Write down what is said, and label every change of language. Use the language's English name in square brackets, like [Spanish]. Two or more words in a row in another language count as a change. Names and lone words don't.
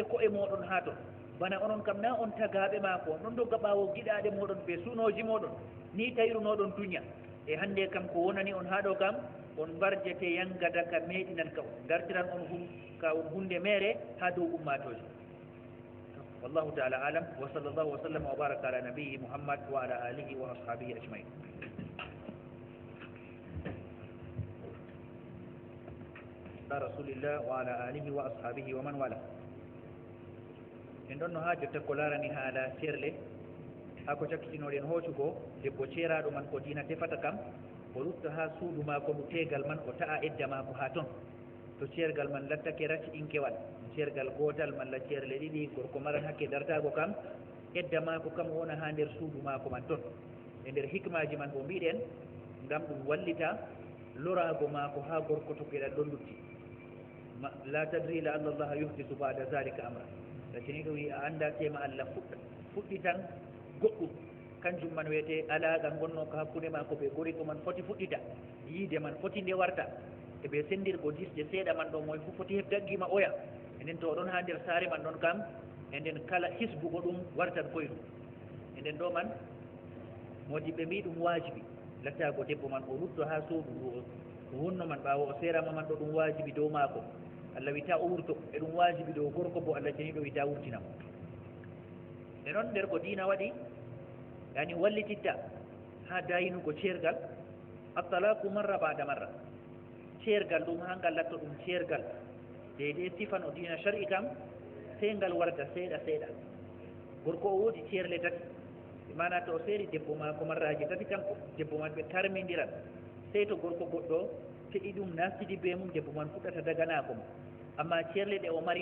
[Fula] ko'e moɗon ha ton bana onon kam na on tagaɓe maako on ɗon dogga ɓaawo giɗaɗe moɗon ɓe sunoji moɗon ni tayrunoɗon duña e hande kam ko wonani on haɗo kam on barjete yangada ka meɗinan ka on dartiran on hunde mere ha dow ummatoji [Arabic] والله تعالى أعلم وصلى الله وسلم وبارك على نبي محمد وعلى آله وأصحابه أجمعين رسول الله وعلى آله وأصحابه ومن والى [Fula] en ɗon no ha jotta ko larani haala serle ha ko cakkitinoɗen hoocugo debbo ceeraɗo man ko dina tefata kam o lutta ha suudu maako ndu tegal man o ta'a edda maako ha toon to ceergal man lattake racci inkewal ceergal gootal malla ceerle ɗiɗi gorko maran hakke dartago kam edda maako kam wona ha nder suudu maako man toon e nder hikmaji man bo mbiɗen ngam ɗum wallita lorago maako ha gorko to geɗal ɗon lutti [Arabic] لا تدري لعل الله يحدث بعد ذلك أمرا لكن [Fula] ɗo wi a anda tema allah fuɗɗi tan goɗɗum kanjum man wiyete alaga gonno ko hakkude ma ko ɓe gori ko man foti fuɗɗita yiide man foti nde warta e ɓe sendirgo disde seeɗa man ɗo moye fof foti hebdaggima oya enen to oɗon ha nder saare man ɗon kam e nden kala hisbugo ɗum wartan koye ɗum e nden ɗo man modi ɓe mbi ɗum wajibi lattago debbo man o lutto ha suudu o wonno man ɓawo o serama man ɗo ɗum wajibi dow maako allah wita o wurto e ɗum wajibi dow gorko bo allah jeniɗo wita wurtinamo e noon nder ko diina waɗi yani wallititta ha dayinugo ceergal [Arabic] الطلاق مرة بعد مرة [Fula] ceergal ɗum ha ngal latto ɗum ceergal deydei sifan o diina shari kam sey ngal warta seeɗa seeɗa gorko o woodi ceerle tati mana to o seeri debbo maako marraji tati kanko debbo man ɓe tarmidiran sey to gorko goɗɗo feɗi ɗum nastidi be mum debbo man fuɗɗata daganako mo amma ceerle ɗe o mari